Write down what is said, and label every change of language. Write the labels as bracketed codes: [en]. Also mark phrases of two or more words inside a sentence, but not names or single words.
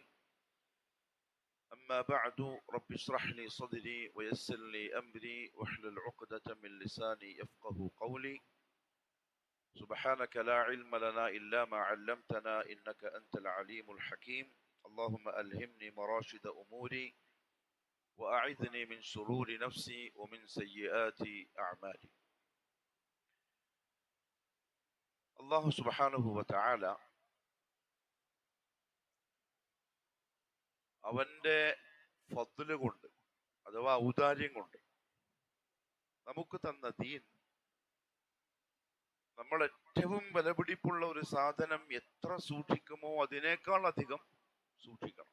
[ar] أما بعد، رب اشرح لي صدري ويسر لي أمري واحلل عقدة من لساني يفقه قولي. سبحانك لا علم لنا إلا ما علمتنا إنك أنت العليم الحكيم. اللهم ألهمني مراشد أموري وأعذني من شرور نفسي ومن سيئات أعمالي. الله سبحانه وتعالى [ml] അവന്റെ ഫദ്ല് കൊണ്ട് അഥവാ ഔദാര്യം കൊണ്ട് നമുക്ക് തന്ന ദീൻ, നമ്മൾ ഏറ്റവും വിലപിടിപ്പുള്ള ഒരു സാധനം എത്ര സൂക്ഷിക്കുമോ അതിനേക്കാൾ അധികം സൂക്ഷിക്കണം.